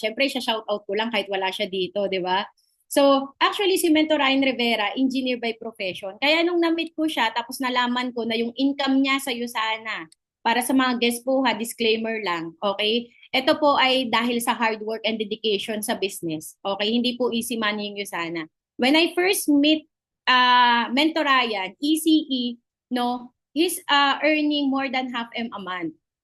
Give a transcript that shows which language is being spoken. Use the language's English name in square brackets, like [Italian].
[Filipino] Siyempre, siya shoutout ko lang kahit wala siya dito, di ba? So, actually, si Mentor Ryan Rivera, engineer by profession. Kaya nung na-meet ko siya, tapos nalaman ko na yung income niya sa USANA, para sa mga guest po ha, [English] disclaimer lang, okay? [Filipino] Ito po ay dahil sa [English] hard work and dedication [Filipino] sa business. Okay? Hindi po [English] easy money [Filipino] yung USANA. [English] When I first meet Mentor Ryan, ECE, no, he's earning more than half M a month.